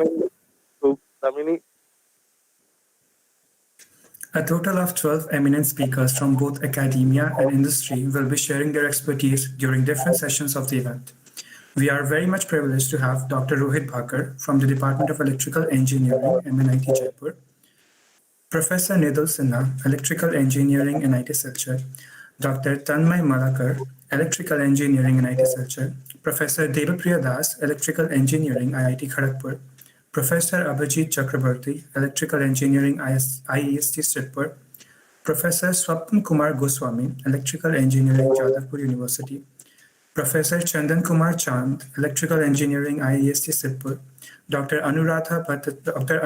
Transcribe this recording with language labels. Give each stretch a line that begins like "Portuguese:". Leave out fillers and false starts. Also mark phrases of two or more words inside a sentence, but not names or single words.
English: referring to Damini. a total of 12 eminent speakers from both academia and industry will be sharing their expertise during different sessions of the event. We are very much privileged to have Dr. Rohit Bhaker from the Department of Electrical Engineering, MNIT Jaipur, Professor Nidal Sinha, Electrical Engineering, NIT Silchar, Dr. Tanmay Malakar, Electrical Engineering, NIT Silchar, Professor Devapriya Das, Electrical Engineering, IIT Kharagpur, Professor Abhijit Chakrabarti, Electrical Engineering, IEST Sripur, Professor Swapn Kumar Goswami, Electrical Engineering, Jadavpur University, Professor Chandan Kumar Chand, Electrical Engineering, IEST Sripur, Dr.